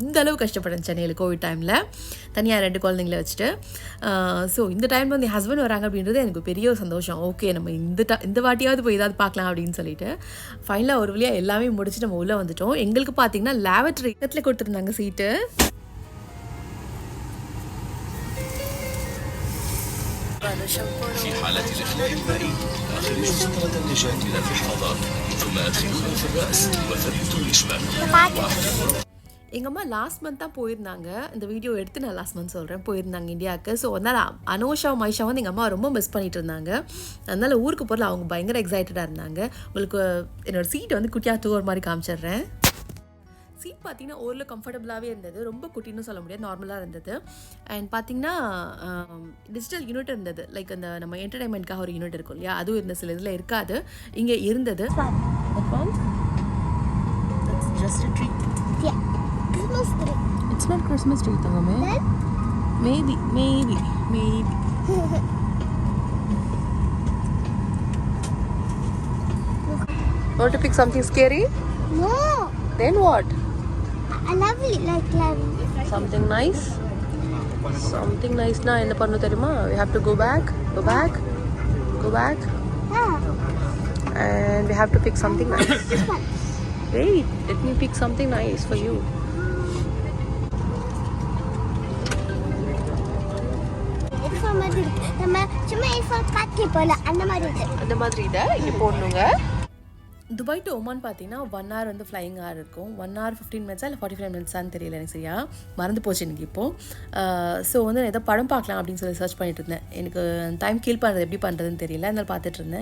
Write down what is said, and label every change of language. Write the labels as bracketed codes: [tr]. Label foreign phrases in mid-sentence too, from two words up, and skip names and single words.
[ta] அந்த அளவு கஷ்டப்பட்டேன் சென்னையில் [en] covid time, [ta] தனியாக 2 குழந்தைங்கள வச்சுட்டு. ஸோ இந்த டைமில் வந்து என் ஹஸ்பண்ட் வராங்க அப்படின்றது எனக்கு பெரிய ஒரு சந்தோஷம். ஓகே நம்ம இந்த வாட்டியாவது போய் ஏதாவது பார்க்கலாம் அப்படின்னு சொல்லிட்டு ஃபைனலாக ஒரு வழியாக எல்லாமே முடிச்சுட்டு நம்ம உள்ளே வந்துட்டோம். எங்களுக்கு பார்த்தீங்கன்னா லேவட்டரி இடத்துல கொடுத்துருந்தாங்க சீட்டு. [ar] في حالة الإخلاء المائي أخرجوا سترة النجاة إلى الحوض ثم أدخلوها في الرأس وثبتوا الإشباك. [ta] எங்கள் அம்மா [en] last month [ta] தான் போயிருந்தாங்க. இந்த வீடியோ எடுத்து நான் [en] last month [ta] சொல்கிறேன், போயிருந்தாங்க இந்தியாவுக்கு. ஸோ அதனால் அனோஷாவும் மைஷாவும் வந்து எங்கள் அம்மா ரொம்ப மிஸ் பண்ணிட்டு இருந்தாங்க. அதனால் ஊருக்கு போகிறல அவங்க பயங்கர எக்ஸைட்டடாக இருந்தாங்க. உங்களுக்கு என்னோடய சீட்டை வந்து குட்டியாக டூர் மாதிரி காமிச்சிடுறேன். சீட் பார்த்திங்கன்னா ஓரளவு கம்ஃபர்டபுளாகவே இருந்தது. ரொம்ப குட்டின்னு சொல்ல முடியாது, நார்மலாக இருந்தது. அண்ட் பார்த்திங்கன்னா [en] digital unit [ta] இருந்தது. லைக் அந்த நம்ம என்டர்டைன்மெண்ட்காக ஒரு யூனிட் இருக்கும் இல்லையா, அதுவும் இருந்த சில இதில் இருக்காது, இங்கே இருந்தது. [en] not Christmas tree, Tangame. Maybe. Want to pick something scary? No. Then what? Lovely, like lovely. Something nice? Something nice [ta] னா என்ன பண்ணு தெரியுமா? [en] We have to go back. Yeah. And we have to pick something nice. This one. Wait, let me pick something nice for you. It's for my dude. [ta] சும்மா for பாத்தி போல அந்த மாதிரி இத இங்க போடணுங்க. துபாய் டு ஒமான் பார்த்தீங்கன்னா 1 hour வந்து [en] flying hour [ta] இருக்கும். [en] 1 hour 15 minutes [ta] இல்லை 45 minutes தெரியல எனக்கு சரியா மறந்து போச்சு எனக்கு இப்போது. ஸோ வந்து நான் ஏதோ படம் பார்க்கலாம் அப்படின்னு சொல்லி சர்ச் பண்ணிட்டு இருந்தேன். எனக்கு [en] time kill [ta] பண்ணுறது எப்படி பண்ணுறதுன்னு தெரியல, அதனால பார்த்துட்டு இருந்தேன்.